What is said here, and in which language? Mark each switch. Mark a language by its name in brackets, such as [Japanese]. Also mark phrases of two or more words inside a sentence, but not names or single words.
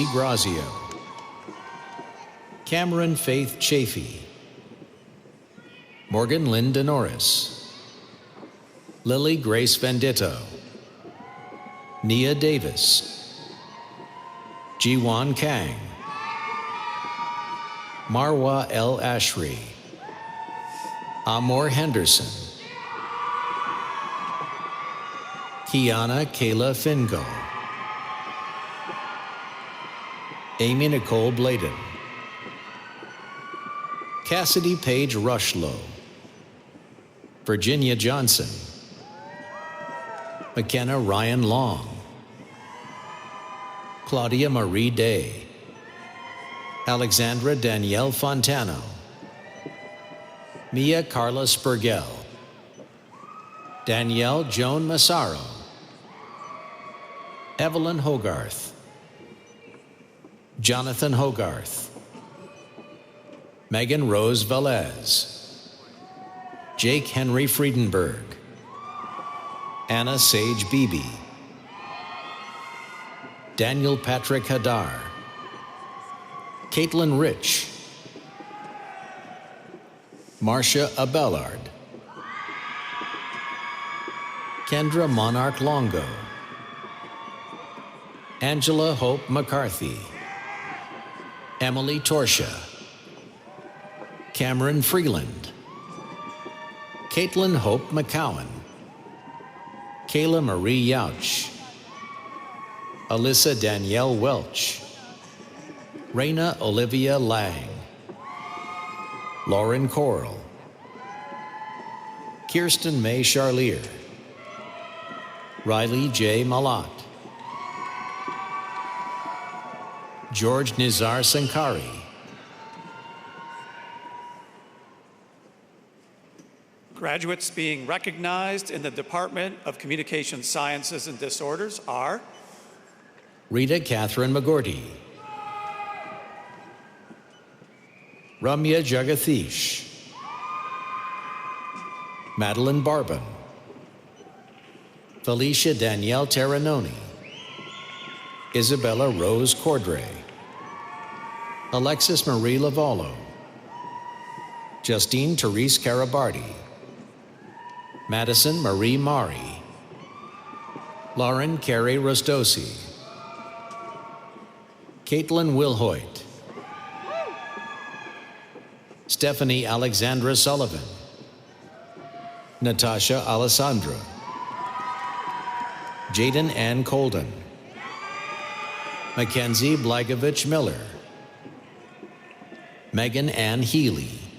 [English] Grazio, Cameron Faith Chafee, Morgan Linda Norris, Lily Grace Venditto, Nia Davis, Jiwan Kang, Marwa L. Ashri, Amor Henderson, Kiana Kayla Fingo, Amy Nicole Bladen, Cassidy Page Rushlow, Virginia Johnson, McKenna Ryan Long, Claudia Marie Day, Alexandra Danielle Fontano, Mia Carla Spurgell, Danielle Joan Massaro, Evelyn Hogarth, Jonathan Hogarth, Megan Rose Velez, Jake Henry Friedenberg, Anna Sage Beebe, Daniel Patrick Hadar, Caitlin Rich, Marcia Abellard, Kendra Monarch Longo, Angela Hope McCarthy, Emily Torsha, Cameron Freeland, Caitlin Hope McCowan, Kayla Marie Yauch, Alyssa Danielle Welch, Raina Olivia Lang, Lauren Coral, Kirsten May Charlier, Riley J. Malat, George Nizar Sankari, Graduates being recognized in the Department of Communication Sciences and Disorders are Rita Catherine McGorty, Ramya Jagathish, Madeline Barbin, Felicia Danielle Terranoni, Isabella Rose Cordray, Alexis Marie Lavallo, Justine Therese Carabardi, Madison Marie Mari, Lauren Carey Rostosi, Caitlin Wilhoit, Stephanie Alexandra Sullivan, Natasha Alessandra, Jaden Ann Colden, Mackenzie Blagovich Miller, Megan Ann Healy,